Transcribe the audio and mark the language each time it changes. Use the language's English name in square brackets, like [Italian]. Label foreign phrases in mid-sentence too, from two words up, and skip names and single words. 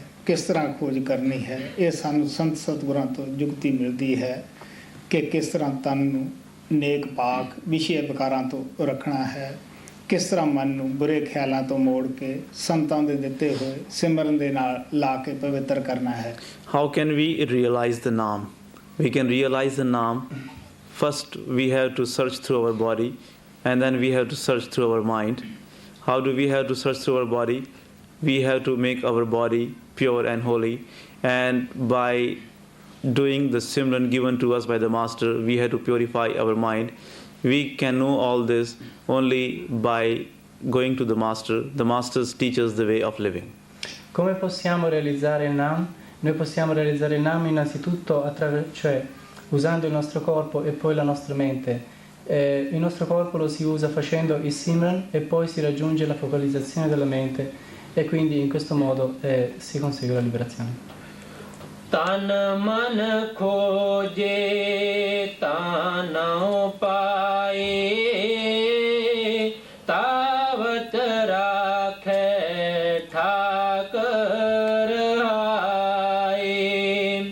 [Punjabi] ਕਿਸ ਤਰ੍ਹਾਂ ਖੋਜ ਕਰਨੀ ਹੈ? ਇਹ ਸਾਨੂੰ ਸੰਤ ਸਤਿਗੁਰਾਂ ਤੋਂ ਜੁਗਤੀ ਮਿਲਦੀ ਹੈ ਕਿ ਕਿਸ ਤਰ੍ਹਾਂ ਤਨ ਨੂੰ ਨੇਕ ਪਾਕ ਵਿਸ਼ੇ ਵਿਕਾਰਾਂ ਤੋਂ ਰੱਖਣਾ ਹੈ, ਕਿਸ ਤਰ੍ਹਾਂ ਮਨ ਨੂੰ ਬੁਰੇ ਖਿਆਲਾਂ ਤੋਂ ਮੋੜ ਕੇ ਸੰਤਾਂ ਦੇ ਦਿੱਤੇ ਹੋਏ ਸਿਮਰਨ ਦੇ ਨਾਲ ਲਾ ਕੇ ਪਵਿੱਤਰ ਕਰਨਾ ਹੈ। [English] How can we realize the Naam? We can realize the Naam. First, we have to search through our body, and then we have to search through our mind. How do we have to search through our body? We have to make our body pure and holy, and by doing the Simran given to us by the Master, we have to purify our mind. We can know all this only by going to the Master. The Master teaches the way of living. [Italian] Come possiamo realizzare il Nam? Noi possiamo realizzare il Nam innanzitutto cioè usando il nostro corpo e poi la nostra mente. Il nostro corpo lo si usa facendo il Simran e poi si raggiunge la focalizzazione della mente e quindi in questo modo si consegue la liberazione. [Punjabi] ਤਨ ਮਨ ਖੋਜੇ ਤਾਂ ਨਉ ਪਾਏ ਤਾਵਤ ਰਾਖੈ ਠਾਕਰ ਆਏ।